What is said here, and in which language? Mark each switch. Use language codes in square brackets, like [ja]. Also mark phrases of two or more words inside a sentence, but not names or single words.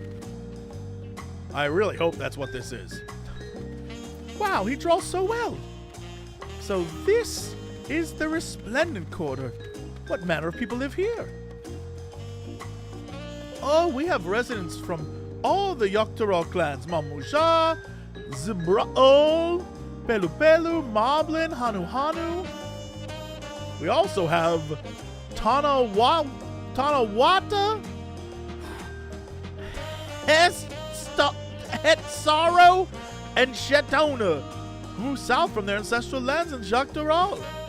[en] I really hope that's what this is. Wow, he draws so well. So this is the Resplendent Quarter. What manner of people live here? Oh, we have residents from all the Yoctorol clans. Mamuja, Zibraol, Pelu Pelu, Moblin, Hanu Hanu. We also have Tanawata, Hetsaro, and Shetona, who moved south from their ancestral lands in Jacques Doral.